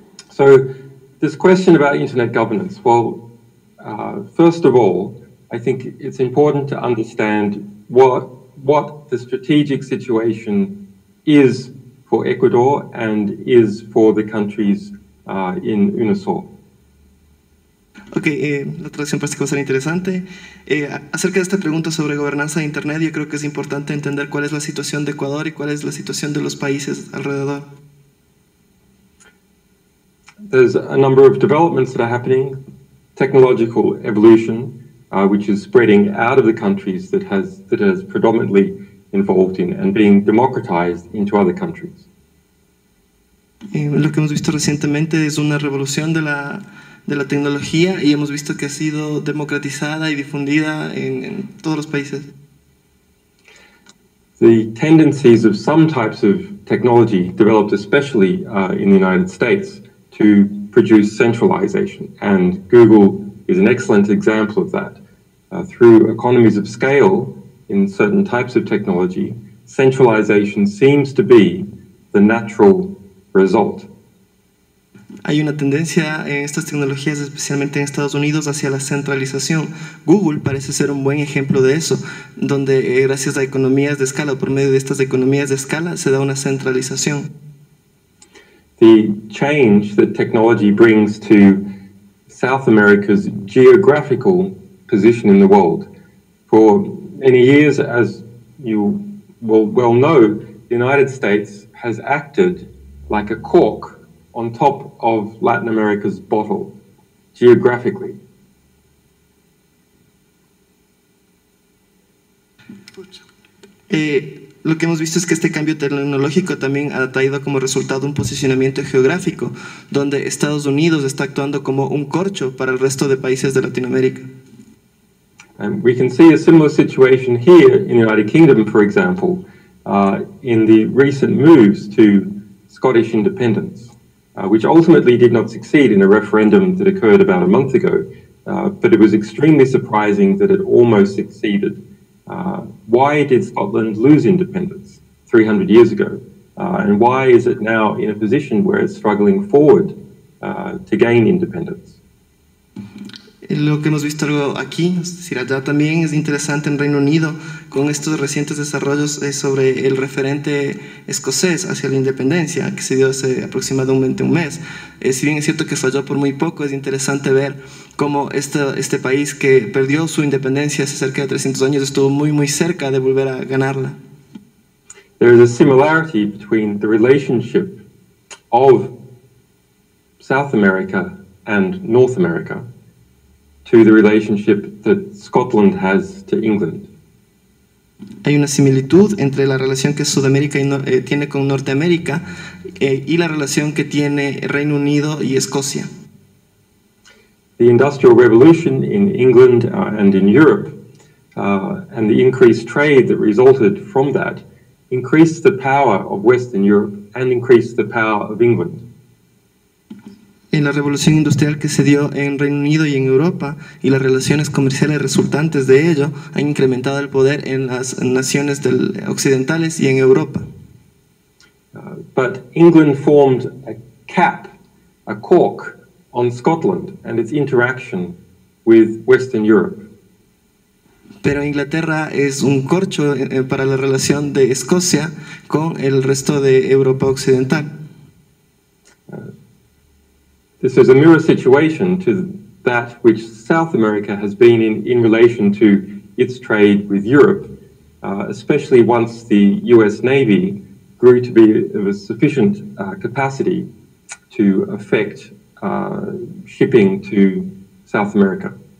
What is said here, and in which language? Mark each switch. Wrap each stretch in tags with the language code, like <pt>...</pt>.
<en>So, this question about internet governance, well, first of all, I think it's important to understand what the strategic situation is for Ecuador and is for the countries in UNASUR.</en> <es>Ok, la traducción parece que va a ser interesante. Acerca de esta pregunta sobre gobernanza de Internet, yo creo que es importante entender cuál es la situación de Ecuador y cuál es la situación de los países alrededor.</es> <en>There's a number of developments that are happening, technological evolution, which is spreading out of the countries that has predominantly involved in and being democratized into other countries.</en> <es>Lo que hemos visto recientemente es una revolución de la tecnología y hemos visto que ha sido democratizada y difundida en todos los países.</es> <en>The tendencies of some types of technology developed especially in the United States to produce centralization, and Google is an excellent example of that. Through economies of scale in certain types of technology, centralization seems to be the natural result.</en> <es>Hay una tendencia en estas tecnologías, especialmente en Estados Unidos, hacia la centralización. Google parece ser un buen ejemplo de eso, donde gracias a economías de escala, o por medio de estas economías de escala, se da una centralización.</es> <en>The change that technology brings to South America's geographical position in the world. For many years, as you will well know, the United States has acted like a cork on top of Latin America's bottle, geographically.</en> <es>Lo que hemos visto es que este cambio tecnológico también ha traído como resultado un posicionamiento geográfico, donde Estados Unidos está actuando como un corcho para el resto de países de Latinoamérica.</es> <en>And we can see a similar situation here in the United Kingdom, for example, in the recent moves to Scottish independence, which ultimately did not succeed in a referendum that occurred about a month ago, but it was extremely surprising that it almost succeeded. Why did Scotland lose independence 300 years ago? And why is it now in a position where it's struggling forward to gain independence?</en> <es>Lo que hemos visto aquí, es decir, allá también es interesante en Reino Unido con estos recientes desarrollos sobre el referente escocés hacia la independencia que se dio hace aproximadamente un mes. Si bien es cierto que falló por muy poco, es interesante ver cómo este país que perdió su independencia hace cerca de 300 años estuvo muy cerca de volver a ganarla.</es> <en>There is a similarity between the relationship of South America and North America to the relationship that Scotland has to England.</en> <es>Hay una similitud entre la relación que Sudamérica tiene con Norteamérica y la relación que tiene Reino Unido y Escocia.</es> <en>The Industrial Revolution in England and in Europe and the increased trade that resulted from that increased the power of Western Europe and increased the power of England.</en> <es>En la revolución industrial que se dio en Reino Unido y en Europa y las relaciones comerciales resultantes de ello han incrementado el poder en las naciones occidentales y en Europa.</es> <en>But England formed a cap, a cork on Scotland and its interaction with Western Europe.</en> <es>Pero Inglaterra es un corcho para la relación de Escocia con el resto de Europa occidental.</es> <en>This is a mirror situation to that which South America has been in relation to its trade with Europe, especially once the US Navy grew to be of a sufficient capacity to affect shipping to South America.</en>